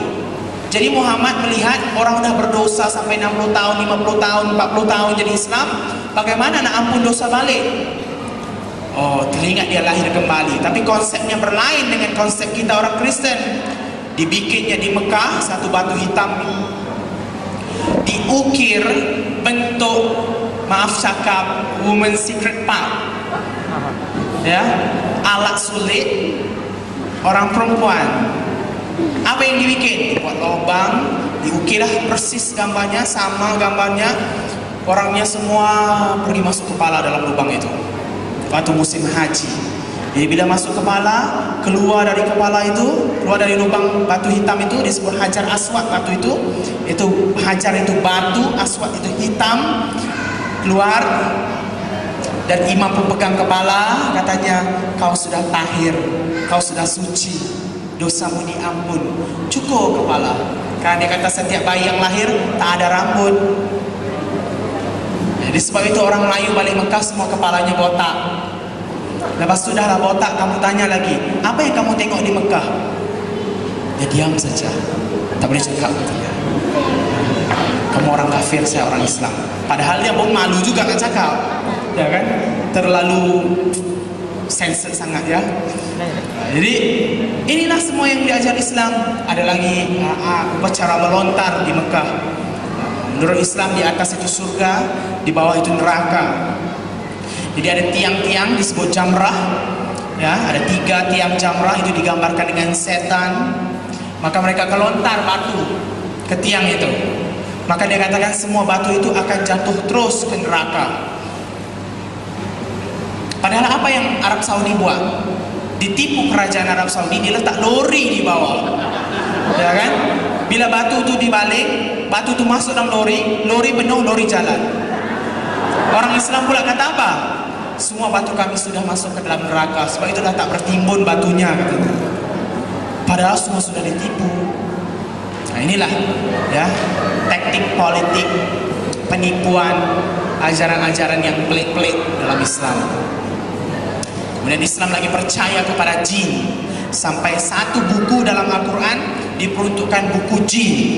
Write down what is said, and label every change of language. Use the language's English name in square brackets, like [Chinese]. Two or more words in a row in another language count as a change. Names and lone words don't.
[Malay] Jadi Muhammad melihat orang sudah berdosa sampai 60 tahun, 50 tahun, 40 tahun jadi Islam, bagaimana nak ampun dosa balik? Oh, teringat dia lahir kembali. Tapi konsepnya berlain dengan konsep kita orang Kristen. Dibikinnya di Mekah satu batu hitam, diukir bentuk, maaf cakap, [English] woman secret part, [Malay] ya, alat sulit orang perempuan. Apa yang dibikin? Buat lubang, diukirlah persis gambarnya, sama gambarnya. Orangnya semua pergi masuk kepala dalam lubang itu waktu musim haji. Jadi bila masuk kepala, keluar dari kepala itu, keluar dari lubang batu hitam itu disebut hajar aswad. Batu itu hajar itu batu, aswad itu hitam, keluar. Dan imam pemegang kepala katanya, kau sudah tahir, kau sudah suci, dosamu diampun. Cukup kepala. Karena dia kata setiap bayi yang lahir tak ada rambut. Jadi sebab itu orang Melayu balik Mekah semua kepalanya botak. Lepas tu dah botak, kamu tanya lagi, apa yang kamu tengok di Mekah? Dia diam saja, tak boleh cakap. kamu orang kafir, saya orang Islam. Padahal dia pun malu juga kan cakap, ya kan? Terlalu sensitif sangat ya. Jadi inilah semua yang diajar Islam. Ada lagi upacara melontar di Mekah. Menurut Islam di atas itu surga, di bawah itu neraka. Jadi ada tiang-tiang disebut jamrah, ya, ada 3 tiang jamrah itu digambarkan dengan setan. Maka mereka kelontar batu ke tiang itu. Maka dia katakan semua batu itu akan jatuh terus ke neraka. Padahal apa yang Arab Saudi buat? Ditipu kerajaan Arab Saudi, diletak lori di bawah, ya kan? Bila batu itu dibalik, batu itu masuk dalam lori, lori penuh, lori jalan. Orang Islam pula kata apa? Semua batu kami sudah masuk ke dalam neraka, sebab itu dah tak bertimbun batunya, katanya. Padahal semua sudah ditipu. Nah inilah ya taktik politik penipuan, ajaran-ajaran yang pelik-pelik dalam Islam. Kemudian Islam lagi percaya kepada jin, sampai satu buku dalam Al-Quran diperuntukkan buku jin.